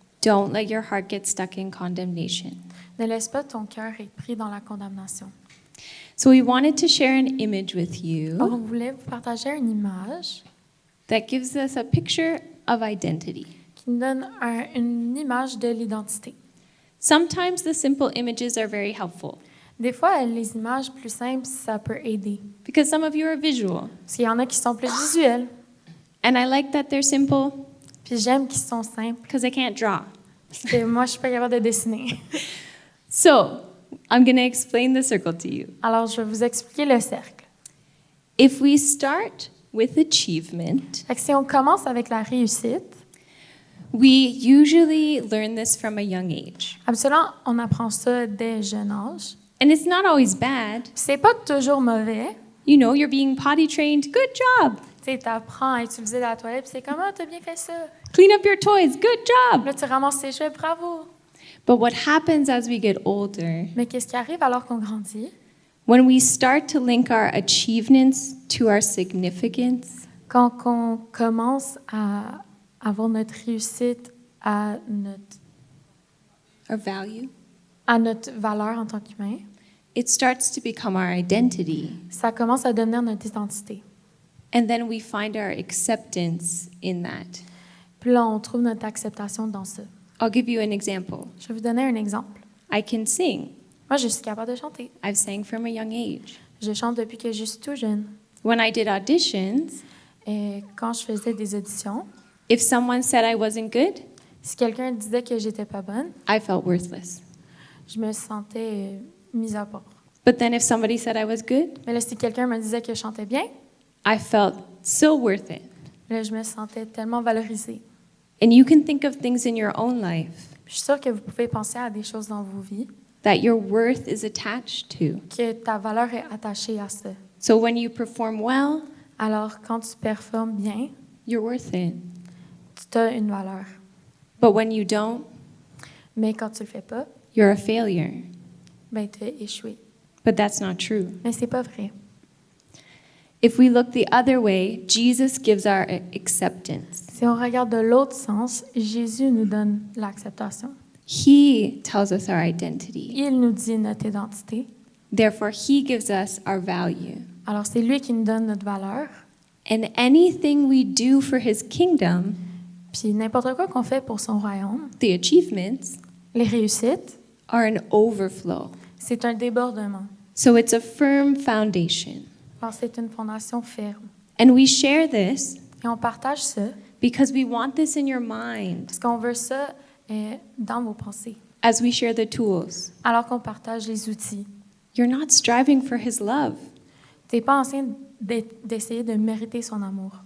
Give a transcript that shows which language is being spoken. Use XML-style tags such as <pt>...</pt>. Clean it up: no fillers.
<en>Don't let your heart get stuck in condemnation.</en> <fr>Ne laisse pas ton cœur être pris dans la condamnation.</fr> <en>So we wanted to share an image with</en> <fr>Alors,</fr> <en>you</en> <fr>on voulait vous partager une image</fr> <en>that gives us a picture of identity.</en> <fr>qui nous donne une image de l'identité.</fr> <en>Sometimes the simple images are very helpful</en> <fr>Des fois, les images plus simples, ça peut aider.</fr> <en>because some of you are visual.</en> <fr>Parce qu'il y en a qui sont plus visuels.</fr> <en>And I like that they're simple</en> <fr>Puis j'aime qu'ils sont simples.</fr> <en>because I can't draw.</en> <fr>Parce que moi, je suis pas capable de dessiner.</fr> <en>So, I'm going to explain the circle to you.</en> <fr>Alors, je vais vous expliquer le cercle.</fr> <en>If we start with achievement,</en> <fr>Fait que si on commence avec la réussite,</fr> <en>we usually learn this from a young age.</en> <fr>absolument, on apprend ça dès jeune âge.</fr> <en>And it's not always bad.</en> <fr>C'est pas toujours mauvais.</fr> <en>You know, you're being potty trained. Good job.</en> <fr>Tu sais, t'apprends à utiliser la toilette, puis c'est comme, ah, t'as bien fait ça.</fr> <en>Clean up your toys. Good job.</en> <fr>Là, tu ramasses tes jouets, bravo.</fr> <en>But what happens as we get older,</en> <fr>Mais qu'est-ce qui arrive alors qu'on grandit?</fr> <en>when we start to link our achievements to our significance,</en> <fr>Quand on commence à avoir notre réussite à</fr> <en>our value,</en> <fr>notre valeur en tant qu'humain,</fr> <en>it starts to become our identity.</en> <fr>ça commence à devenir notre identité.</fr> <en>And then we find our acceptance in that.</en> <fr>Puis là, on trouve notre acceptation dans ça.</fr> <en>I'll give you an example.</en> <fr>Je vais vous donner un exemple.</fr> <en>I can sing.</en> <fr>Moi, je suis capable de chanter.</fr> <en>I've sang from a young age.</en> <fr>Je chante depuis que je suis tout jeune.</fr> <en>When I did auditions,</en> <fr>Et quand je faisais des auditions,</fr> <en>if someone said I wasn't good,</en> <fr>si quelqu'un disait que j'étais pas bonne,</fr> <en>I felt worthless.</en> <fr>je me sentais mise à part.</fr> <en>But then if somebody said I was good,</en> <fr>Mais là, si quelqu'un me disait que je chantais bien,</fr> <en>I felt so worth it.</en> <fr>là, je me sentais tellement valorisée.</fr> <en>And you can think of things in your own life</en> <fr>Je suis sûre que vous pouvez penser à des choses dans vos vies,</fr> <en>that your worth is attached to.</en> <fr>que ta valeur est attachée à ça.</fr> <en>So when you perform well,</en> <fr>Alors, quand tu performes bien,</fr> <en>you're worth it.</en> <fr>tu as une valeur.</fr> <en>But when you don't,</en> <fr>Mais quand tu le fais pas,</fr> <en>you're a failure.</en> <fr>ben, tu as échoué.</fr> <en>But that's not true.</en> <fr>Mais c'est pas vrai.</fr> <en>If we look the other way, Jesus gives our acceptance.</en> <fr>Si on regarde de l'autre sens, Jésus nous donne l'acceptation.</fr> <en>He tells us our identity.</en> <fr>Il nous dit notre identité.</fr> <en>Therefore, He gives us our value.</en> <fr>Alors, c'est lui qui nous donne notre valeur.</fr> <en>And anything we do for His kingdom,</en> <fr>Puis n'importe quoi qu'on fait pour son royaume,</fr> <en>the achievements,</en> <fr>les réussites,</fr> <en>are an overflow.</en> <fr>c'est un débordement.</fr> <en>So it's a firm foundation.</en> <fr>Alors, c'est une fondation ferme.</fr> <en>And we share this</en> <fr>Et on partage ça</fr> <en>because we want this in your mind</en> <fr>parce qu'on veut ça dans vos pensées.</fr> <en>as we share the tools.</en> <fr>Alors qu'on partage les outils.</fr> <en>You're not striving for His love.</en> <fr>Tu n'es pas en train d'essayer de mériter son amour.</fr>